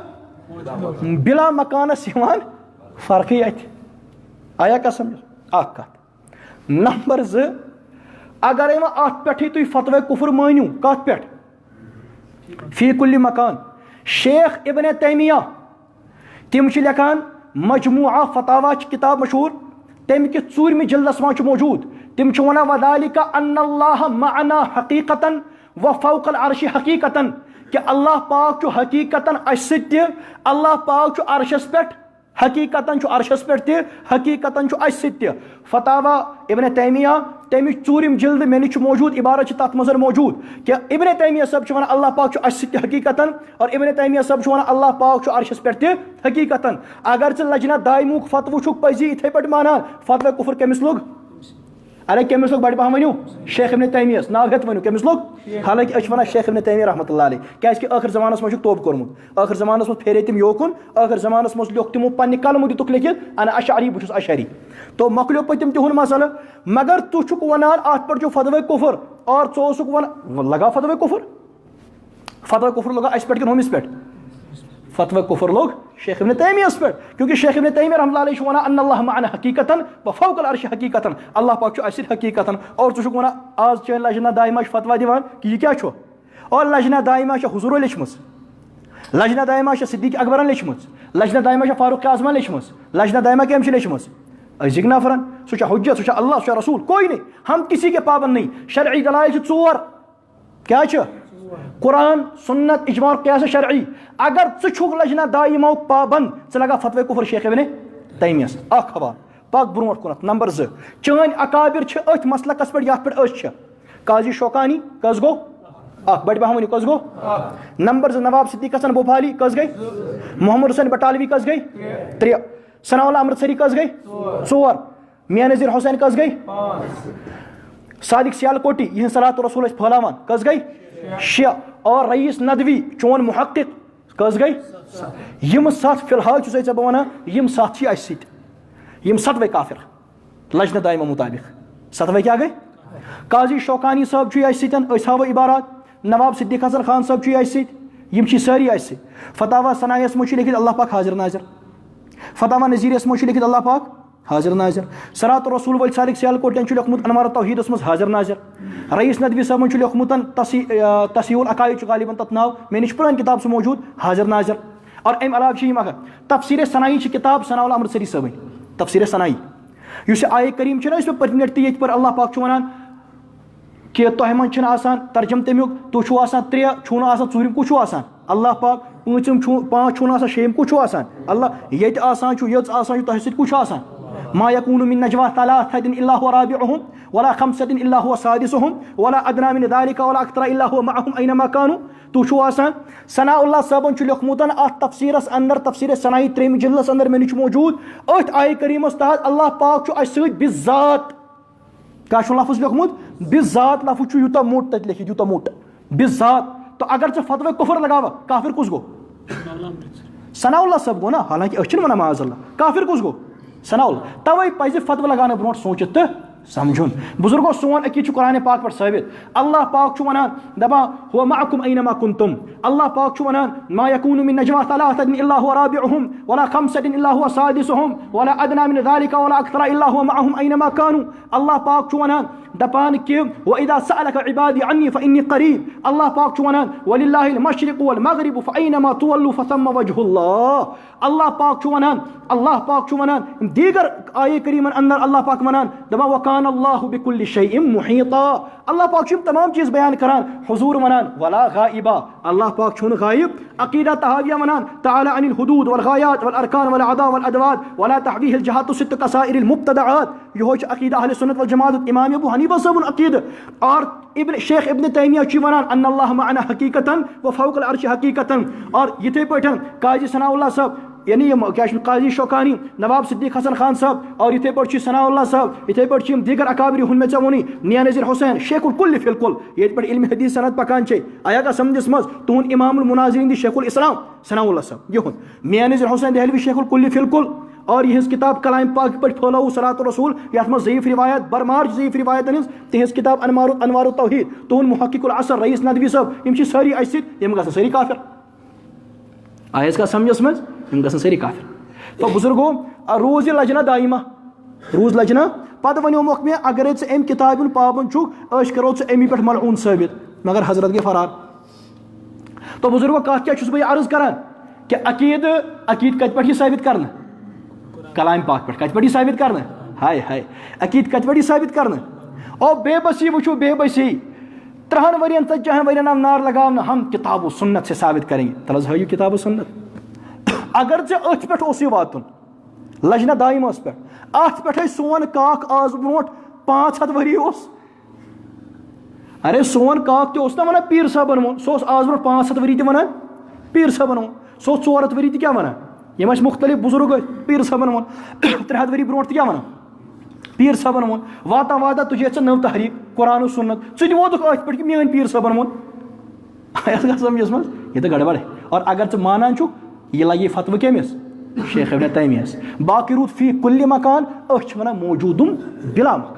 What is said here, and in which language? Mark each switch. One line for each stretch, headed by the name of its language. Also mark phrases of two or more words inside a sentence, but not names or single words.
Kashmiri: تہٕ بلا مکانس یِوان فرقٕے اتھِ آیا کتھ سمجھ اکھ کتھ نمبر زٕ اگرے وۄنۍ اتھ پٮ۪ٹھٕے تُہۍ فتوہ کفر مٲنِو کتھ پٮ۪ٹھ
Arabic: فی کُلہِ مکان
Kashmiri: شیخ ابن تیمیہ تم چھِ لیکھان مجموعہ فتاوا چھِ کتاب مشہوٗر تمہِ کِس 4مہِ جلدس منٛز چھُ موجوٗد تم چھِ ونان
Arabic: وذالک ان اللہ معنا حقیقتاً و فوق العرش حقیقتاً
Kashmiri: کہ اللہ پاک چھُ حقیقتاً اسہِ سۭتۍ تہِ اللہ پاک چھُ عرشس پٮ۪ٹھ حقیقتاً چھُ عرشس پٮ۪ٹھ تہِ حقیقتاً چھُ اسہِ سۭتۍ تہِ فتاوا ابن تیمیہ تمِچ 4م جلد مےٚ نِش چھُ موجوٗد عبارت چھِ تتھ منٛز موجوٗد کہ ابن تیمیہ صٲب چھُ ونان اللہ پاک چھُ اسہِ سۭتۍ تہِ حقیقتاً اور ابن تیمیہ صٲب چھُ ونان اللہ پاک چھُ عرشس پٮ۪ٹھ تہِ حقیقتاً اگر ژٕ لجنت دائمُک فتوہ چھُکھ پزی یِتھے پٲٹھۍ مانان فتوہ کفر کٔمِس لوٚگ ارے کٔمِس لوٚگ بڑِ پہم ؤنِو شیخ ابن تیمیہس ناو ہیٚتھ ؤنِو کٔمِس لوٚگ حالانکہ أسۍ چھِ ونان شیخ ابن تیمیہ
Arabic: رحمۃ اللہ علیہ
Kashmiri: کیازکہِ ٲخر زمانس منٛز چھُکھ توبہٕ کوٚرمُت ٲخر زمانس منٛز پھیرے تِم یوکُن ٲخر زمانس منٛز لیوٚکھ تِمو پننہِ قلمہٕ دِتُکھ لیکھِتھ
Arabic: انا اشعری
Kashmiri: بہٕ چھُس اشعری تو مۄکلیو پٔتِم تِہُنٛد مسلہٕ مگر تُہۍ چھُکھ ونان اتھ پٮ۪ٹھ چھُ فتوہ کفر اور ژٕ اوسُکھ ونان لگا فتوہ کفر لگا اسہِ پٮ۪ٹھ کِنہٕ ہُمِس پٮ۪ٹھ فتوہ کفر لوگ شیخ ابن تیمیہس پٮ۪ٹھ کیونکہ شیخ ابن تیمیہ
Arabic: رحمۃ اللہ علیہ
Kashmiri: چھُ ونان
Arabic: ان اللہ معنا حقیقتاً و فوق العرش حقیقتاً
Kashmiri: اللہ پاک چھُ اسہِ سۭتۍ حقیقتاً اور ژٕ چھُکھ ونان آز چٲنۍ لجنت دائمہ چھِ فتوہ دِوان کہ یہ کیاہ چھُ اور لجنت دائمہ چھِ حضوٗرو لیچھمٕژ لجنت دائمہ چھِ صدیق اکبرن لیچھمٕژ لجنت دائمہ چھِ فاروق اعظمن لیچھمٕژ لجنت دائمہ کٔمۍ چھِ لیچھمٕژ أزِکۍ نفرن سُہ چھا حجت سُہ چھا اللہ سُہ چھا رسول
Urdu: کوئی نہیں ہم کسی کے پابند نہیں
Kashmiri: شرعی دلائل چھِ 4 کیاہ چھِ قرآن سنت اجماع قیاس شرعی اگر ژٕ چھُکھ لجنت دائمہ پابند ژٕ لگا فتوہ کفر شیخ ابن تیمیہس اکھ حوالہٕ پاک برونٛٹھ کُنتھ نمبر 2 چٲنۍ اکابر چھِ أتھۍ مسلکس پٮ۪ٹھ یتھ پٮ۪ٹھ أسۍ چھِ قاضی شوکانی کٔژ گوٚو اکھ بڑِ پہم ؤنِو کٔژ گوٚو نمبر 2 نواب صدیق حسن بھوپالی کٔژ گٔے محمد حسین بٹالوی کٔژ گٔے 3 ثناء اللہ امرتسری کٔژ گٔے 4 میاں نذیر حسین کٔژ گٔے 5 صادق سیالکوٹی یِہنٛز صلات رسول ٲسۍ پھٲلاوان کٔژ گٔے 6 اور رئیس ندوی چون محقق کٔژ گٔے یِم 7 فی الحال چھُسے ژےٚ بہٕ ونان یِم 7 چھِ اسہِ سۭتۍ یِم 7وے کافر لجنت دائمہ مطابق 7وے کیاہ گٔے قاضی شوکانی صٲب چھُے اسہِ سۭتۍ أسۍ ہاوو عبارات نواب صدیق حسن خان صٲب چھُے اسہِ سۭتۍ یِم چھِ سٲری اسہِ سۭتۍ فتاوا ثنایس منٛز چھُ لیکھِتھ اللہ پاک حاضر ناظر فتاوا نذیرس منٛز چھُ لیکھِتھ اللہ پاک حاضر ناظر صلات رسول وٲلۍ صادق سیالکوٹین چھُ لیوٚکھمُت انوار توحیدس منٛز حاضر ناظر رئیس ندوی صٲبن چھُ لیوٚکھمُت تصحیح العقائد چھُ غالباً تتھ ناو مےٚ نِش چھِ پرٲنۍ کِتاب سُہ موجوٗد حاضر ناظر اور امہِ علاوٕ چھِ یِم اکھ تفسیٖر ثنایی چھِ کِتاب ثناء اللہ امرتسری صٲبٕنۍ تفسیٖر ثنایی یُس یہِ آیہِ کریٖم چھُنہ یُس مےٚ پٔتمہِ لٹہِ تہِ ییٚتہِ پٔر اللہ پاک چھُ ونان کہ تۄہہِ منٛز چھُنہٕ آسان ترجم تمیُک تُہۍ چھُو آسان 3 چھُو نہٕ آسان 4م کُس چھُو آسان اللہ پاک 5م چھُو 5 چھُو نہٕ آسان 6م کُس چھُو آسان اللہ ییٚتہِ آسان چھُ یٔژ آسان چھُ تۄہہِ سۭتۍ کُس چھُ آسان
Arabic: ما يكون من نجوى 3 الا هو رابعهم ولا 5 الا هو سادسهم ولا ادنى من ذلك ولا اكثر الا هو معهم اينما كانوا
Kashmiri: تو چھُو آسان ثناء اللہ صٲبن چھُ لیوٚکھمُت اتھ تفسیٖرس اندر تفسیٖر ثنایی 3 جلدس اندر مےٚ نِش چھُ موجوٗد أتھۍ آیہِ کریٖمس تحت اللہ پاک چھُ اسہِ سۭتۍ بِذات کیاہ چھُ لفظ لیوٚکھمُت بِذات لفظ چھُ یوٗتاہ موٚٹ تتہِ لیکھِتھ یوٗتاہ موٚٹ بِذات تو اگر ژٕ فتوہ کفر لگاوکھ کافر کُس گوٚو ثناء اللہ صاحب گو نا حالانکہ أچھن وَنان
Arabic: معاذ اللہ
Kashmiri: کافر کُس گو ثناء اللہ توے پزِ فتوہ لگانے برونٛٹھ سوٗنٛچِتھ تہٕ سمجھن بزرگو سون عقید قرآن پاک پر ثابت اللہ پاک چھُ ونان دپان
Arabic: هو معكم اينما كنتم
Kashmiri: اللہ پاک چھُ ونان
Arabic: ما يكون من نجوى ثلاثة الا هو رابعهم ولا خمسة الا هو سادسهم ولا ادنى من ذلك ولا اكثر الا هو معهم اينما
Kashmiri: كانوا اللہ پاک چھُ ونان دپان کہ
Arabic: واذا سألك عبادي عني فاني قريب
Kashmiri: اللہ پاک چھُ ونان
Arabic: ولله المشرق والمغرب فاينما تولوا فثم وجه الله
Kashmiri: اللہ پاک چھُ ونان دیگر آیے کریمن اندر اللہ پاک ونان دپان
Arabic: وكان الله بكل شيء محيطا
Kashmiri: اللہ پاک چھُ تمام چیز بیان کران حضور ونان
Arabic: ولا غائبا
Kashmiri: اللہ پاک چھُنہٕ غائب عقیدہ تحاویہ ونان
Arabic: تعالى عن الحدود والغايات والاركان والاعضاء والادوات ولا تحويه الجهات الست كسائر المبتدعات
Kashmiri: یہ چھُ عقیدہ اہل سنت والجماعت امام ابو حنیفہ صاحب عقیدہ اور شیخ ابن تیمیہ چھُ ونان
Arabic: ان اللہ معنا حقیقتا وفوق العرش حقیقتا
Kashmiri: اور یتھے پٲٹھۍ قاضی ثناء اللہ صاحب یعنی قاضی شوکانی نواب صدیق حسن خان صاحب اور یتھے پٲٹھۍ چھُ ثناء اللہ صاحب یتھے پٲٹھۍ چھِ دیگر اکابر ہُنٛد مےٚ ژےٚ ووٚنُے میا نذیر حسین شیخ الکل فی الکل ییٚتہِ پٮ۪ٹھ علم حدیث سند پکان چھے آیا کا سمجھس منٛز تُہُنٛد امام المناظرین دی شیخ الاسلام ثناء اللہ صاحب یِہُنٛد میا نذیر حسین دہلوی شیخ الکل فی الکل اور یہٕنٛز کتاب کلام پاک پٲٹھۍ پھٲلٲو صلاۃ الرسول یتھ منٛز ضعیف روایت برمار ضعیف روایتن ہٕنٛز تِہنٛز کتاب انوار التوحید تُہُنٛد محقق العصر رئیس ندوی صٲب یِم چھِ سٲری اَسہِ سۭتۍ یِم گژھن سٲری کافر آیس کا سمجھس منٛز یِم گژھن سٲری کافر تو بزرگو روز یہ لجنہ دائمہ روز لجنہ پتہ ونیومکھ مےٚ اگرے ژٕ امہِ کتابہِ ہُنٛد پابند چھُکھ أسۍ کرو ژٕ امی پٮ۪ٹھ ملعوٗن ثٲبت مگر حضرت گٔے فرار تو بزرگو کتھ کیٛاہ چھُس بہٕ عرض کران کہ عقیٖد کتہِ پٮ۪ٹھ یہِ ثٲبت کرنہٕ کلام پاک پٮ۪ٹھ کتہِ پٮ۪ٹھ یہِ ثٲبت کرنہٕ ہاے ہاے عقیٖد کتہِ پٮ۪ٹھ یہِ ثٲبت کرنہٕ او بے بسی وٕچھو بے بسی 30 ؤرین 40 ؤرین آو نار لگاونہٕ
Urdu: ہم کتاب و سنت سے ثابت کریں گے
Kashmiri: تل حظ ہٲیِو کتاب و سنت اگر ژےٚ أتھۍ پٮ۪ٹھ اوسُے واتُن لجنہ دائمس پٮ۪ٹھ اتھ پٮ۪ٹھے سون کاک آز برونٛٹھ 500 ؤری اوس ارے سون کاک تہِ اوس نا ونان پیٖر صٲبن ووٚن سُہ اوس آز برونٛٹھ 500 ؤری تہِ ونان پیٖر صٲبن ووٚن سُہ اوس 400 ؤری تہِ کیٛاہ ونان یِم ٲسۍ مختلف بزرگ ٲسۍ پیٖر صٲبن ووٚن 300 ؤری برونٛٹھ تہِ کیٛاہ ونان پیٖر صٲبن ووٚن واتان تُجے ژےٚ نٔو تحریٖک قرآن و سنت ژٕ تہِ ووتُکھ أتھۍ پٮ۪ٹھ کہِ میٲنۍ پیٖر صٲبن ووٚن آیس گژھِ سمجھس منٛز یہِ تہٕ گڑبڑ اور اگر ژٕ مانان چھُکھ یہ لگی فتوہ کیمس شیخ ابن تیمیہس باقی روٗد فی کُلہِ مکان أسۍ چھِ ونان موجودم بلا